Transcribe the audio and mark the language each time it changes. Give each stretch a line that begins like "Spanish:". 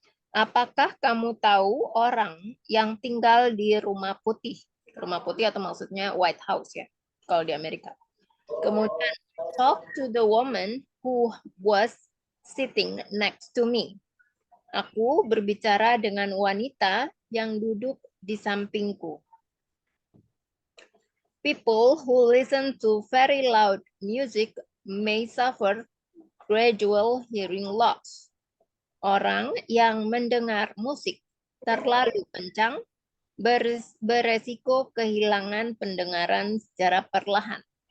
Indonesian: Apakah kamu tahu orang yang tinggal di rumah putih? Rumah putih atau maksudnya White House ya, kalau di Amerika. Kemudian,
English: talk to the woman who was sitting next to me.
Indonesian: Aku berbicara dengan wanita yang duduk di sampingku.
English: People who listen to very loud music may suffer gradual hearing loss.
Indonesian: Orang yang mendengar musik terlalu kencang beresiko kehilangan pendengaran secara perlahan.